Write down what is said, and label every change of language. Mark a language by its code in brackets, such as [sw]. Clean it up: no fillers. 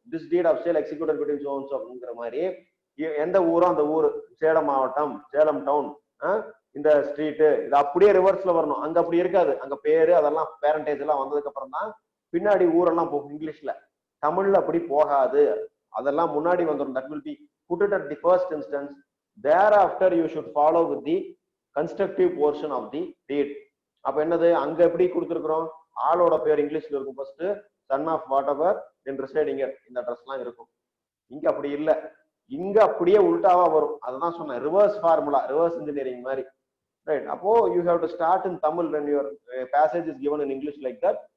[en] this deed of sale executed between so and so [ta] அப்படிங்கிற மாதிரி எந்த ஊரோ அந்த ஊர், சேலம் மாவட்டம், சேலம் டவுன், இந்த ஸ்ட்ரீட்டு, இது அப்படியே ரிவர்ஸ்ல வரணும். அங்க அப்படி இருக்காது. அங்க பேரு அதெல்லாம் பேரண்டேஜ் எல்லாம் வந்ததுக்கு அப்புறம் தான் பின்னாடி ஊரெல்லாம் போகும் இங்கிலீஷ்ல. தமிழ்ல அப்படி போகாது. அதெல்லாம் முன்னாடி வந்துடும். [en] That will be put it at the first instance. Thereafter you should follow with the constructive portion of the deed. [ta] அப்ப என்னது? அங்க எப்படி கொடுத்துருக்கிறோம்? ஆளோட பேர் இங்கிலீஷ்ல இருக்கும் first, [en] son of whatever, then residing [ta] இந்த அட்ரஸ்லாம் இருக்கும். இங்க அப்படி இல்லை. இங்க அப்படியே உல்டாவா வரும். அதான் சொன்னேன், ரிவர்ஸ் ஃபார்முலா, ரிவர்ஸ் இன்ஜினியரிங் மாதிரி. ரைட். [en] அப்போ you have to start in Tamil when your passage is given in English like that.